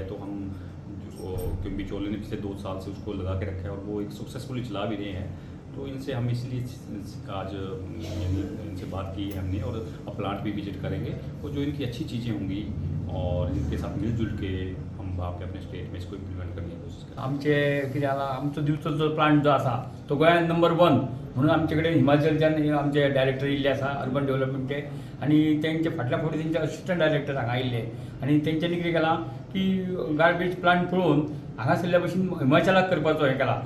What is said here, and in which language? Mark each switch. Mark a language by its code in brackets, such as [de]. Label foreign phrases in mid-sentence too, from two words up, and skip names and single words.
[hi] तो हम क्योंकि बिचौले ने पिछले 2 साल से उसको लगा के रखा है और वो एक सक्सेसफुली चला भी रहे हैं। तो इनसे हम इसलिए आज इनसे बात की है हमने, और अब प्लांट भी विजिट करेंगे। और जो इनकी अच्छी चीज़ें होंगी और इनके साथ मिलजुल के हम वहाँ पे अपने स्टेट में इसको इम्प्लिमेंट करने की कोशिश करेंगे। [kok] आमचे कितें जाला, आमचो दिवचलचो प्लांट जो आसा तो गोंयांत नंबर 1 म्हणून आमचे कडेन हिमाचलच्यान आमचे डायरेक्टर येयल्ले आसा [en] Urban Developmentचे, [kok] आनी तेंचे फाटल्या फावटी तेंचे असिस्टंट डायरेक्टर हांगा आयिल्ले, आनी तेंच्यांनी कितें केलां की [en] garbage plant [kok] पळोवन हांगासरल्या भशेन हिमाचलाक करपाचो हें केला।